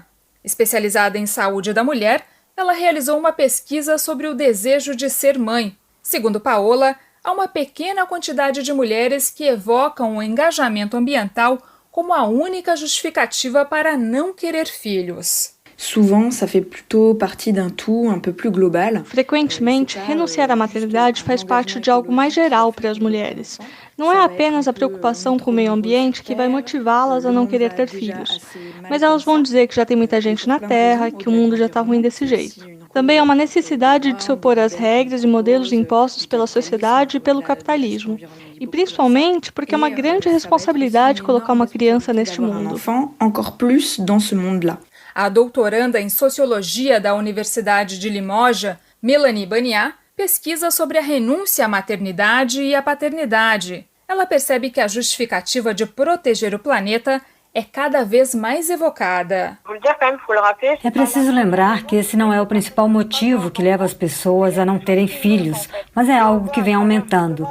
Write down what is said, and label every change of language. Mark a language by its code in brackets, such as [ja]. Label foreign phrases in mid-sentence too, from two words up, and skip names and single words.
[pt] Especializada em saúde da mulher, ela realizou uma pesquisa sobre o desejo de ser mãe. Segundo Paola, há uma pequena quantidade de mulheres que evocam o engajamento ambiental como a única justificativa para não querer filhos. [fr] Souvent, ça fait plutôt partie d'un tout un peu plus global. [pt] Frequentemente, renunciar à maternidade faz parte de algo mais geral para as mulheres. Não é apenas a preocupação com o meio ambiente que vai motivá-las a não querer ter filhos, mas elas vão dizer que já tem muita gente na Terra, que o mundo já está ruim desse jeito. Também é uma necessidade de se opor às regras e modelos impostos pela sociedade e pelo capitalismo. E principalmente porque é uma grande responsabilidade colocar uma criança neste mundo. [fr] Encore plus dans ce monde-là. [pt] A doutoranda em Sociologia da Universidade de Limoges, Melanie Baniá, pesquisa sobre a renúncia à maternidade e à paternidade. Ela percebe que a justificativa de proteger o planeta é cada vez mais evocada. É preciso lembrar que esse não é o principal motivo que leva as pessoas a não terem filhos, mas é algo que vem aumentando.